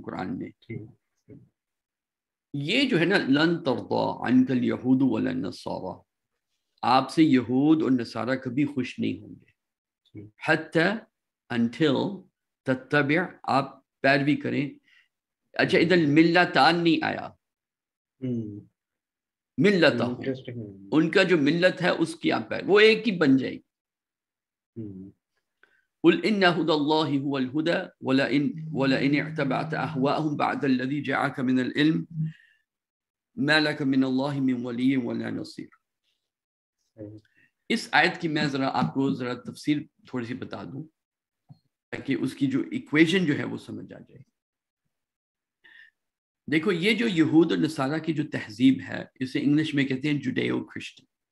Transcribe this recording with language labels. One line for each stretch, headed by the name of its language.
Urdu: قرآن نے یہ جو ہے نا
Arabic: لن ترضى عنك اليهود ولا النصارى,
Urdu: آپ سے یہود اور نصارہ کبھی خوش نہیں ہوں گے,
Arabic: حتی until تتبع,
Urdu: آپ پیروی کریں. اچھا ادھر ملتان نہیں آیا, ملتہم, ان کا جو ملت ہے اس کی آپ وہ ایک ہی بن جائے گی.
Arabic: قل ان هدى الله هو الهدى ولئن اتبعت اهواءهم بعد الذي جاءك من العلم ما لك من الله من ولي ولا نصير.
Urdu: اس آیت کی میں ذرا آپ کو ذرا تفسیر تھوڑی سی بتا دوں تاکہ اس کی جو ایکویشن جو ہے وہ سمجھ آ جائے. دیکھو یہ جو یہود اور نصارہ کی جو تہذیب ہے اسے انگلش میں کہتے ہیں جوڈیو کرسچن.